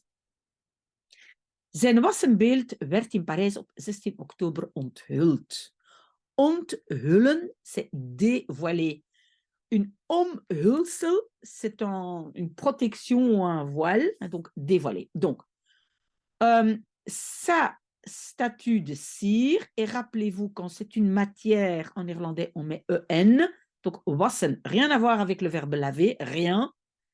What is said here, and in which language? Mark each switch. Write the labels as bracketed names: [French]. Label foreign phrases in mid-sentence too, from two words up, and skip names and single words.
[Dutch] Zijn wassenbeeld werd in Parijs op 16 oktober onthuld. Onthullen, [French] c'est dévoiler. Une omhulsel, c'est une protection ou un voile, donc dévoiler. Donc, sa statue de cire, et rappelez-vous, quand c'est une matière, en néerlandais, on met en, donc wassen, rien à voir avec le verbe laver, rien.